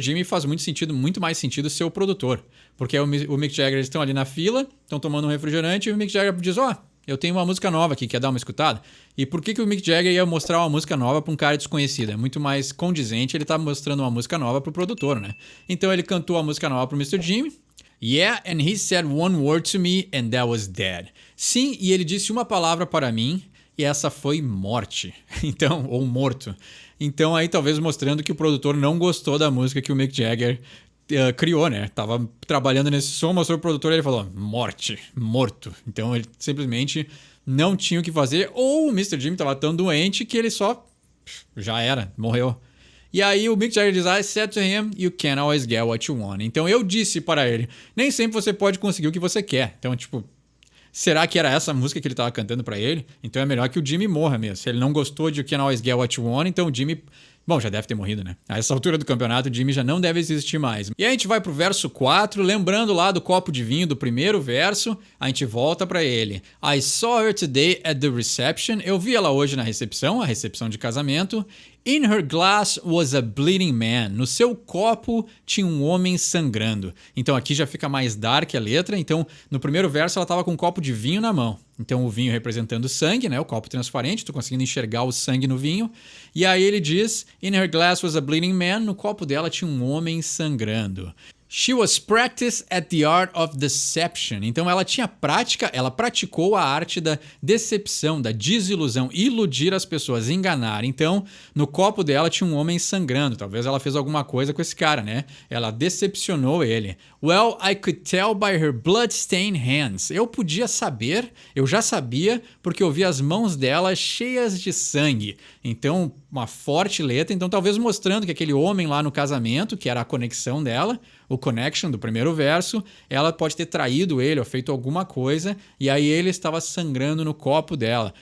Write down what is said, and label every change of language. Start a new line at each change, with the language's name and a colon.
Portuguese: Jimmy faz muito mais sentido ser o produtor. Porque o Mick Jagger, eles estão ali na fila, estão tomando um refrigerante e o Mick Jagger diz, eu tenho uma música nova aqui, quer dar uma escutada? E por que o Mick Jagger ia mostrar uma música nova para um cara desconhecido? É muito mais condizente ele tá mostrando uma música nova pro produtor, né? Então ele cantou a música nova pro Mr. Jimmy.
English: Yeah, and he said one word to me and that was dead.
Portuguese: Sim, e ele disse uma palavra para mim e essa foi morte. Então, ou morto. Então aí talvez mostrando que o produtor não gostou da música que o Mick Jagger criou, né? Tava trabalhando nesse som, mostrou o produtor e ele falou, morte, morto. Então ele simplesmente não tinha o que fazer, ou o Mr. Jimmy tava tão doente que ele só já era, morreu. E aí o Mick Jagger diz,
English: I said to him, you can't always get what you want.
Portuguese: Então eu disse para ele, nem sempre você pode conseguir o que você quer. Então, tipo, será que era essa música que ele estava cantando para ele? Então é melhor que o Jimmy morra mesmo. Se ele não gostou de
English: You Can't Always Get What You Want,
Portuguese: então o Jimmy... Bom, já deve ter morrido, né? A essa altura do campeonato, o Jimmy já não deve existir mais. E aí a gente vai pro verso 4, lembrando lá do copo de vinho do primeiro verso, a gente volta pra ele.
English: I saw her today at the reception.
Portuguese: Eu vi ela hoje na recepção, a recepção de casamento.
English: In her glass was a bleeding man.
Portuguese: No seu copo tinha um homem sangrando. Então aqui já fica mais dark a letra. Então no primeiro verso ela estava com um copo de vinho na mão. Então o vinho representando sangue, né? O copo transparente, tô conseguindo enxergar o sangue no vinho. E aí ele diz,
English: in her glass was a bleeding man.
Portuguese: No copo dela tinha um homem sangrando.
English: She was practiced at the art of deception.
Portuguese: Então ela tinha prática, ela praticou a arte da decepção, da desilusão, iludir as pessoas, enganar. Então, no copo dela tinha um homem sangrando. Talvez ela fez alguma coisa com esse cara, né? Ela decepcionou ele.
English: Well, I could tell by her blood-stained hands.
Portuguese: Eu podia saber, eu já sabia, porque eu vi as mãos dela cheias de sangue. Então, uma forte letra. Então, talvez mostrando que aquele homem lá no casamento, que era a conexão dela, o connection do primeiro verso, ela pode ter traído ele ou feito alguma coisa e aí ele estava sangrando no copo dela.